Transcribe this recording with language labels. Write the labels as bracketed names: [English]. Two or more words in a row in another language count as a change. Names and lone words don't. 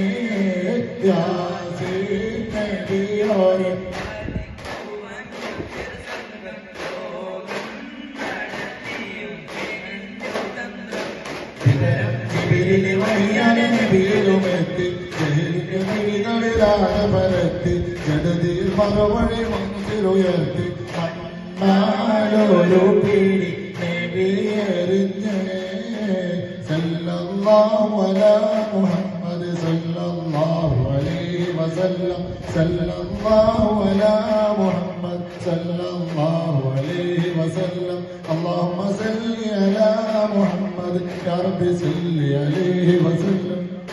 [Malayalam] യാസീൻ നബിയോരെ ജിബിരിലെ വഴിയാനെ നബിയിലുമെത്തി ജഹലിന്റെ മിഴികളിലാകെ പരത്തി ജഡതിയിൽ മറുപടി മനസ്സിലുയർത്തി മണ്ണാലൊരു പിടി നബിയെറിഞ്ഞേ [Arabic] صلى الله على محمد صلى الله عليه وسلم صلى الله على محمد صلى الله عليه وسلم اللهم صل على محمد يا رب صل عليه وسلم